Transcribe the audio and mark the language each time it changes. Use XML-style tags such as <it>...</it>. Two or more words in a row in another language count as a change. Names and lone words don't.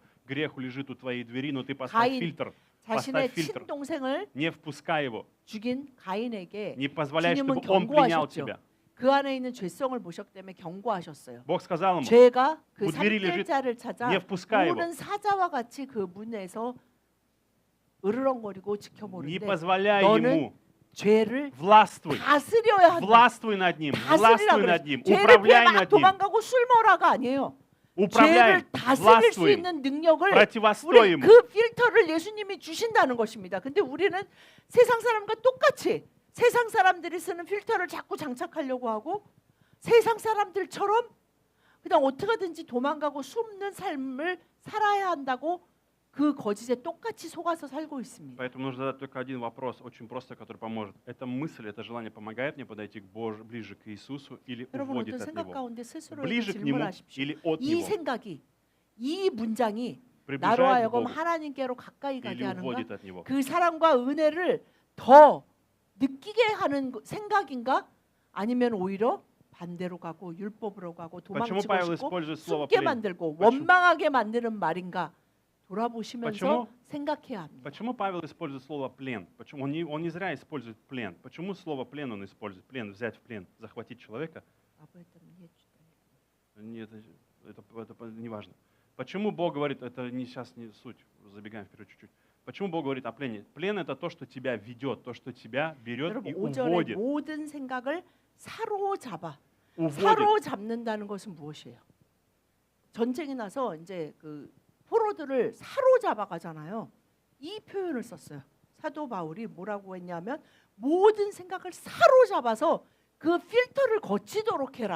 <ru>Грех лежит у твоей двери, но ты поставь</ru> <ko>가인</ko> <ru>фильтр.</ru> <ko>자신의</ko> <ru>Поставь фильтр.</ru> <ko>친동생을</ko> <ru>Не впускай его.</ru> <ko>죽인 가인에게</ko> <ru>Не позволяй,</ru> <ko>주님은</ko> <ru>чтобы он принял</ru> <ko>경고하셨죠.</ko> <ru>тебя.</ru> <ko>그 안에 있는 죄성을 보셨기 때문에 경고하셨어요.</ko> <ru>Бог сказал ему,</ru> <ko>죄가 그</ko> <ru>문 двери лежит,</ru> <ko>산들자를 찾아</ko> <ru>не впускай его.</ru> <ko>우는 사자와 같이 그 문에서 으르렁거리고</ko> <ru>Не</ru> <ko>지켜보는데</ko> <ru>позволяй</ru> <ko>너는</ko> <ru>ему.</ru> <ko>죄를</ko> <ru>Властвуй.</ru> <ko>다스려야 한다.</ko> <ru>Властвуй над ним.</ru> <ko>다스리라</ko> <ru>Властвуй</ru> <ko>그래.</ko> <ru>над ним.</ru> <ko>죄를</ko> <ru>Управляй</ru> <ko>피해 막</ko> <ru>над ним.</ru> <ko>도망가고 술 먹으라가 아니에요.</ko> <ru>Управляй.</ru> <ko>죄를 다스릴 수</ko> <ru>Властвуй.</ru> <ko>있는 능력을</ko> <ru>Противостой</ru> <ko>우리</ko> <ru>ему.</ru> <ko>그 필터를 예수님이 주신다는 것입니다. 근데 우리는 세상 사람과 똑같이 세상 사람들이 쓰는 필터를 자꾸 장착하려고 하고 세상 사람들처럼 그냥 어떻게든지 도망가고 숨는 삶을 살아야 한다고 그 거짓에 똑같이 속아서 살고 있습니다.</ko> <ru>Поэтому нужно задать только один вопрос, очень простой, который поможет. Эта мысль, это желание помогает мне подойти ближе к Иисусу или</ru> <ko>여러분</ko> <ru>уводит</ru> <ko>어떤</ko> <ru>от</ru> <ko>생각</ko> <ru>Него?</ru> <ko>가운데 스스로</ko> <ru>Ближе к Нему</ru> <ko>질문하십시오.</ko> <ru>или от</ru> <ko>이</ko> <ru>Него?</ru> <ko>생각이 이 문장이 나로</ko> <ru>Приближает к</ru> <ko>하여금</ko> <ru>Богу</ru> <ko>하나님께로 가까이 가게</ko> <ru>или</ru> <ko>하는가?</ko> <ru>уводит от Него?</ru> <ko>그 사랑과 은혜를 더 느끼게 하는 생각인가? 아니면 오히려 반대로 가고 율법으로 가고</ko> <ru>Почему</ru> <ko>도망치고</ko> <ru>Павел</ru> <ko>싶고</ko> <ru>использует слово</ru> <ko>숨게</ko> <ru>плен?</ru> <ko>만들고</ko> <ru>почему?</ru> <ko>원망하게 만드는 말인가? 돌아보시면서</ko> <ru>почему?</ru> <ko>생각해야 합니다.</ko> <ru>Почему Павел использует слово плен? Почему он не зря использует плен? Почему слово плен он использует? Плен, взять в плен, захватить человека? Нет, это не важно. Почему Бог говорит, это не сейчас не суть, забегаем вперед чуть-чуть. Почему Бог говорит о плене? Плен это то, что тебя ведет, то, что тебя берет</ru> <ko>여러분</ko> <ru>и</ru> <ko>5절의</ko> <ru>уводит.</ru> <ko>모든 생각을 사로잡아.</ko> <ru>Уводит.</ru> <ko>사로잡는다는 것은 무엇이에요? 전쟁이 나서 이제 그 포로들을 사로잡아 가잖아요. 이 표현을 썼어요. 사도 바울이 뭐라고 했냐면 모든 생각을 사로잡아서 그 필터를 거치도록 해라.</ko>